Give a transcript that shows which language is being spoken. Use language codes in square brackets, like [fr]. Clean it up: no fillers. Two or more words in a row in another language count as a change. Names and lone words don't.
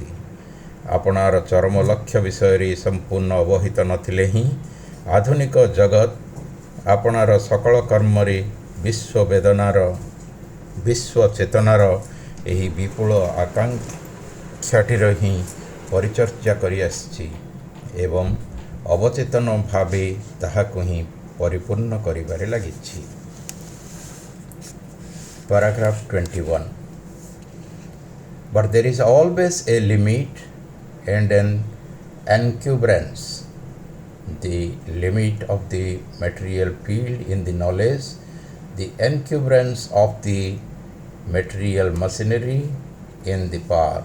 [or] ଆପଣାର ଚରମ ଲକ୍ଷ୍ୟ ବିଷୟରେ ସମ୍ପୂର୍ଣ୍ଣ ଅବହିତ ନଥିଲେ ହିଁ ଆଧୁନିକ ଜଗତ ଆପଣାର ସକଳ କର୍ମରେ ବିଶ୍ୱ ଚେତନାର ଏହି ବିପୁଳ ଆକାଂକ୍ଷାଟିର ହିଁ ପରିଚର୍ଚ୍ୟା କରିଆସିଛି ଏବଂ ଅବଚେତନ ଭାବେ ତାହାକୁ ହିଁ ପରିପୂର୍ଣ୍ଣ କରିବାରେ ଲାଗିଛି। [en] Paragraph 21. But there is always a limit and an encumbrance. The limit of the material field in the knowledge, the encumbrance of the material machinery in the power.